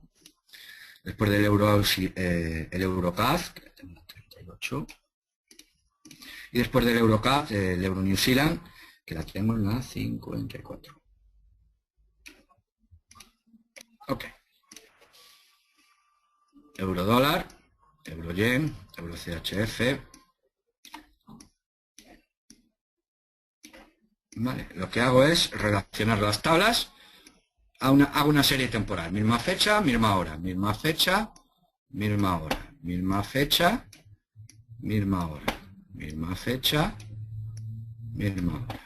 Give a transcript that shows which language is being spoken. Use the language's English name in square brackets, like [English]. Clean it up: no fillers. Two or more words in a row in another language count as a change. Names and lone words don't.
[Spanish] Después del euro AUSI, el euro CAD, que tengo en la 38. Y después del euro CAD, el euro New Zealand, que la tengo en la 54. Ok. Euro dólar, euro yen, euro CHF. Vale, lo que hago es relacionar las tablas hago una serie temporal. Misma fecha, misma hora. Misma fecha, misma hora. Misma fecha, misma hora. Misma fecha, misma hora.